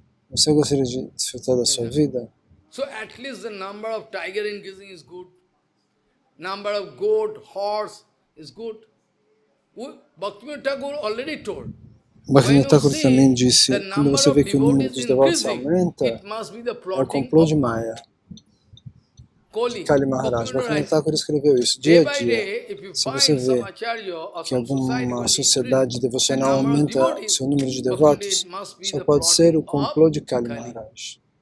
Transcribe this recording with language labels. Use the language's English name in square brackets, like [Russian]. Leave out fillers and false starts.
[Portuguese] Você gostaria de desfrutar da sua vida? [English] So at least the number of tiger increasing is good. Number of goat, horse is good. Bhaktivinoda Thakur already told. [Portuguese] Bhaktivinoda Thakur também disse, quando você vê que o número dos devotos aumenta, é o complô de Maya. Kali Maharaj, Bhaktivinoda Thakur escreveu isso dia a dia. Se você vê que alguma sociedade devocional aumenta seu número de devotos, só pode ser o complô de Kali Maharaj.